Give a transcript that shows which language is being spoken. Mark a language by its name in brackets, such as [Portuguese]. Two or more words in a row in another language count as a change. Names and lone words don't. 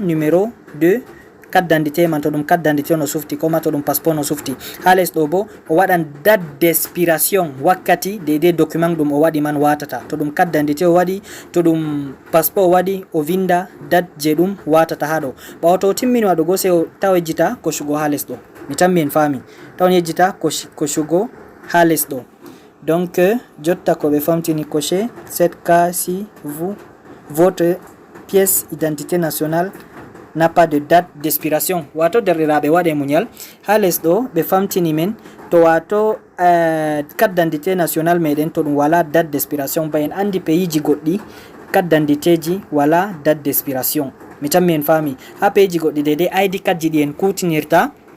[French] numéro 2 carte d'identité [Fula] man to ɗum [French] carte d'identité [Fula] no sufti koma to ɗum passeport no sufti ha les ɗo bo o waɗan [French] date d'expiration [Fula] wakkati deidei document ɗum o waɗi man watata to ɗum [French] carte d'identité [Fula] o waɗi to ɗum passeport o waɗi o vinda date je ɗum watata ha ɗo ɓawa to o timmini waɗugo se o taw yejjita kosugo ha les ɗo mi tammi en fami taw yejjita kosugo ha les ɗo donc jotta ko ɓe famtini coché [French] cette cas si votre pièce d'identité nationale n'a pas de date d'expiration [Fula] wato derɗiraɓe waɗe muñal ha les ɗo ɓe famtini men to wato [French] carte d'identité national [Fula] meɗen to ɗum wala [French] date d'expiration [Fula] ba en andi pays ji goɗɗi [French] carte d'identité [Fula] ji wala [French] date d'expiration [Fula] mi tammi en fami ha pays ji goɗɗi deidei [English] ID card [Fula] ji ɗi en kutinirta